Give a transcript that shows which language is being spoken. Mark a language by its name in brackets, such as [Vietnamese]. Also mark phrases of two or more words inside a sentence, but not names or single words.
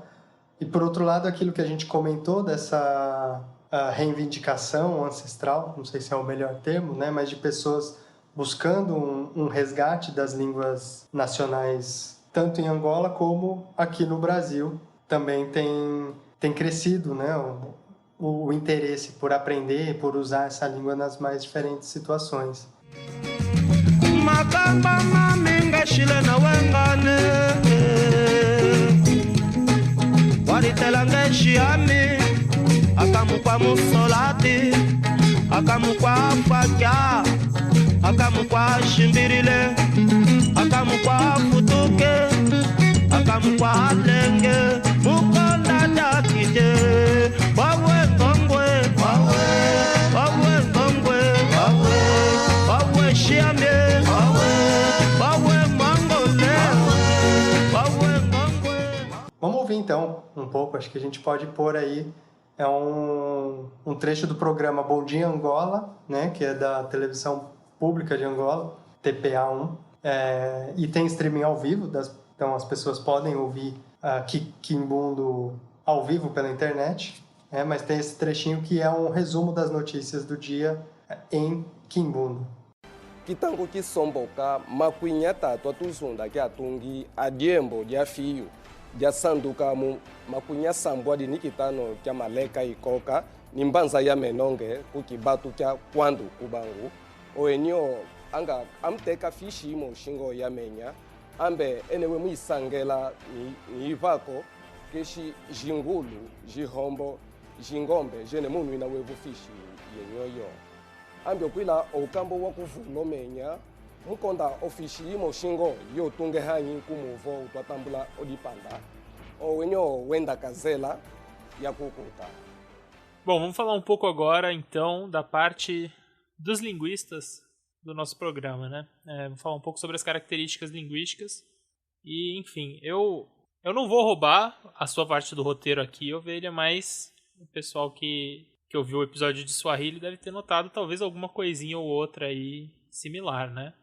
[Portuguese] E, por outro lado, aquilo que a gente comentou dessa reivindicação ancestral, não sei se é o melhor termo, né, mas de pessoas buscando um resgate das línguas nacionais, tanto em Angola como aqui no Brasil. Também tem crescido, né, o interesse por aprender e por usar essa língua nas mais diferentes situações. [Kimbundu] Akamukwa musolati, akamukwa fakya, akamukwa shimbirile, akamukwa futuke, akamukwa lenge, mukonda dakite, wawe ngongwe, wawe ngongwe, wawe shiame, wawe mangole, wawe ngongwe. [Portuguese] Vamos ouvir então um pouco, acho que a gente pode pôr aí um trecho do programa Bom Dia Angola, né, que é da televisão pública de Angola, TPA1, e tem streaming ao vivo, então as pessoas podem ouvir Quimbundo ao vivo pela internet, mas tem esse trechinho que é um resumo das notícias do dia em Quimbundo. [Kimbundu] Kitango kisomboka makuinyata twatuzunda kiatungi adiembo dia fio dia sanduka mu makunya sambwa di nikitano kya maleka ikoka nimbanza ya menonge kukibatu kya kwandu kubangu oenyo anga amteka fishi mo shingo ya menya ambe enewe muisangela ni ivako keshi jingulu jihombo jingombe jene munu inawevu fishi yenyoyo ambe kwila okambo wakuvulo menya mukonda ofishi imo shingo yo tunge hanyi kumuvo utwatambula odipanda owenyo wenda kazela ya kukuta. [Portuguese] Bom, vamos falar um pouco agora então da parte dos linguistas do nosso programa, né? Vamos falar um pouco sobre as características linguísticas e, enfim, eu não vou roubar a sua parte do roteiro aqui, Ovelha, mas o pessoal que ouviu o episódio de Swahili deve ter notado talvez alguma coisinha ou outra aí similar, né?